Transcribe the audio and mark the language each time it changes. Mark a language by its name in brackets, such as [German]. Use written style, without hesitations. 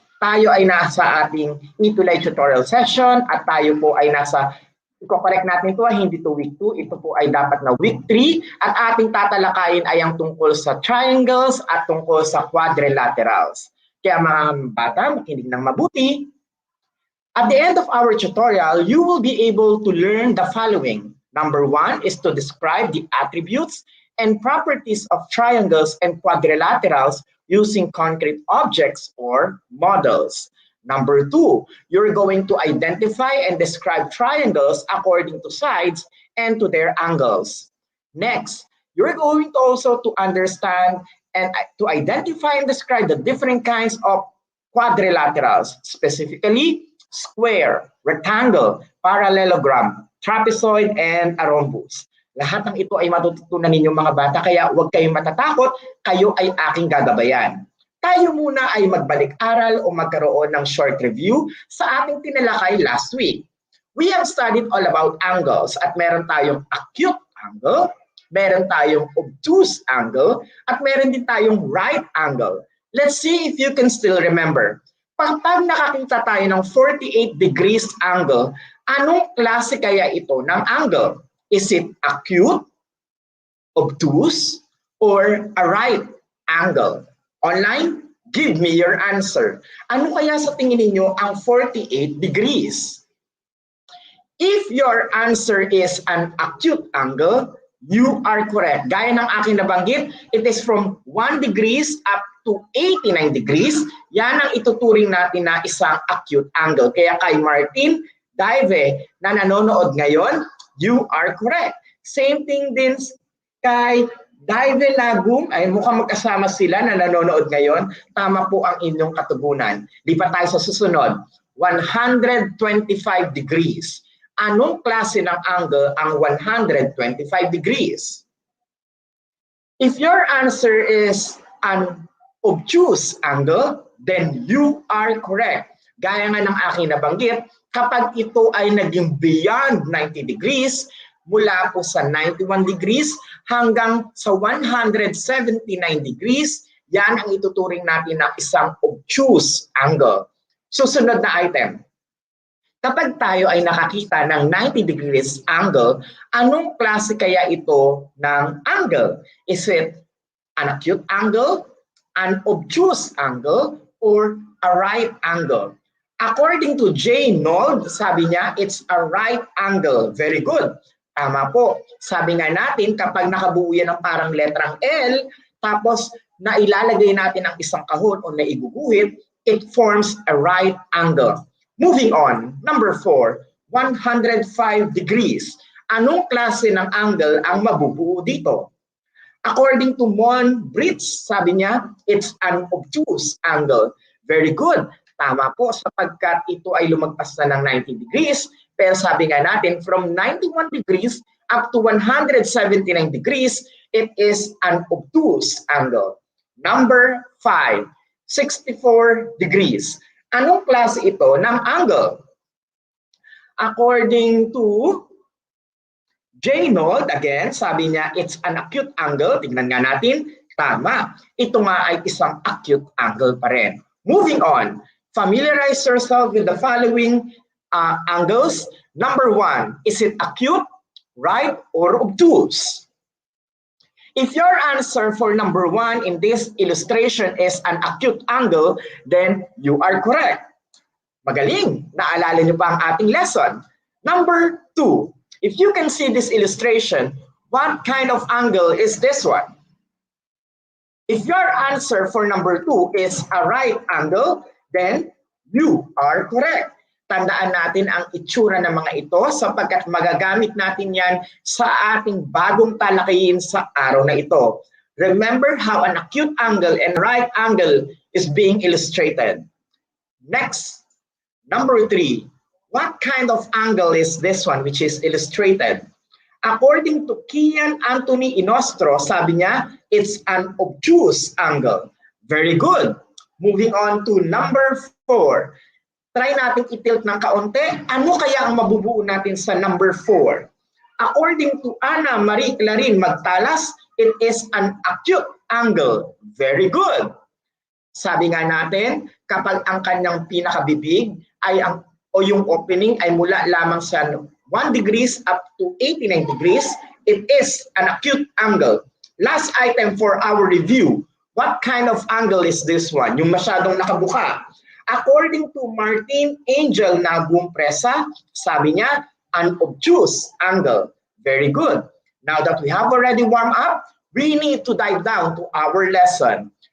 [Filipino] Tayo ay nasa ating ETUlay tutorial session at tayo po ay nasa, i-correct natin ito, hindi to week 2, ito po ay dapat na week 3 at ating tatalakayin ay ang tungkol sa triangles at tungkol sa quadrilaterals. Kaya mga bata, makinig ng mabuti. [English] At the end of our tutorial, you will be able to learn the following. Number 1 is to describe the attributes and properties of triangles and quadrilaterals using concrete objects or models. Number 2, you're going to identify and describe triangles according to sides and to their angles. Next, you're going to also to understand and to identify and describe the different kinds of quadrilaterals, specifically square, rectangle, parallelogram, trapezoid, and a rhombus. [Filipino] Lahat ng ito ay matututunan ninyo mga bata, kaya huwag kayong matatakot, kayo ay aking gagabayan. Tayo muna ay magbalik-aral o magkaroon ng short review sa ating tinalakay last week. [English] We have studied all about angles [Filipino] at meron tayong [English] acute angle, [Filipino] meron tayong [English] obtuse angle, [Filipino] at meron din tayong [English] right angle. Let's see if you can still remember. [Filipino] Pag nakakita tayo ng 48 degrees angle, anong klase kaya ito ng angle? [English] Is it acute, obtuse, or a right angle? Online, give me your answer. [Filipino] Ano kaya sa tingin ninyo ang 48 degrees? [English] If your answer is an acute angle, you are correct. [Filipino] Gaya ng aking nabanggit, [English] it is from 1 degrees up to 89 degrees, [Filipino] yan ang ituturing natin na isang acute angle. Kaya kay Martin Daive na nanonood ngayon, [English] you are correct. [Filipino] Same thing din kay Daive Lagum, ay mukhang magkasama sila na nanonood ngayon. Tama po ang inyong katugunan. Lipat tayo sa susunod. 125 degrees. Anong klase ng angle ang 125 degrees? [English] If your answer is an obtuse angle, then you are correct. [Filipino] Gaya nga ng aking nabanggit, kapag ito ay naging beyond 90 degrees, mula po sa 91 degrees hanggang sa 179 degrees, yan ang ituturing natin na isang obtuse angle. Susunod na item. Kapag tayo ay nakakita ng 90 degrees angle, anong klase kaya ito ng angle? [English] Is it an acute angle, an obtuse angle, or a right angle? According to J. Nold, [Filipino] sabi niya, [English] it's a right angle. Very good. [Filipino] Tama po. Sabi nga natin, kapag nakabuo yan ng parang letrang L, tapos nailalagay natin ang isang kahon o naiguguhit, [English] it forms a right angle. Moving on, number 4, 105 degrees. [Filipino] Anong klase ng angle ang mabubuo dito? [English] According to Mon Britz, [Filipino] sabi niya, [English] it's an obtuse angle. Very good. [Filipino] Tama po, sapagkat ito ay lumagpas na ng 90 degrees, pero sabi nga natin, [English] from 91 degrees up to 179 degrees, it is an obtuse angle. Number 5, 64 degrees. [Filipino] Anong klase ito ng angle? [English] According to J. Nold, again, [Filipino] sabi niya, [English] it's an acute angle. [Filipino] Tignan nga natin, tama. Ito nga ay isang acute angle pa rin. [English] Moving on, familiarize yourself with the following angles. Number 1, is it acute, right, or obtuse? If your answer for number 1 in this illustration is an acute angle, then you are correct. [Filipino] Magaling! Naalala niyo pa ang ating lesson. [English] Number 2, if you can see this illustration, what kind of angle is this one? If your answer for number 2 is a right angle, then you are correct. [Filipino] Tandaan natin ang itsura ng mga ito sapagkat magagamit natin yan sa ating bagong talakayin sa araw na ito. [English] Remember how an acute angle and right angle is being illustrated. Next, number 3. What kind of angle is this one which is illustrated? According to Kian Anthony Inostro, [Filipino] sabi niya, [English] it's an obtuse angle. Very good. Moving on to number 4. [Filipino] Try natin i-tilt ng kaunti. Ano kaya ang mabubuo natin sa number 4? [English] According to Ana Marie Clarin Magtalas, it is an acute angle. Very good. [Filipino] Sabi nga natin, kapag ang kanyang pinakabibig ay o yung opening ay mula lamang sa 1 degrees [English] up to 89 degrees, it is an acute angle. Last item for our review. What kind of angle is this one? [Filipino] Yung masyadong nakabuka. [English] According to Martin Angel Nagumpresa, [Filipino] sabi niya, [English] an obtuse angle. Very good. Now that we have already warmed up, we need to dive down to our lesson.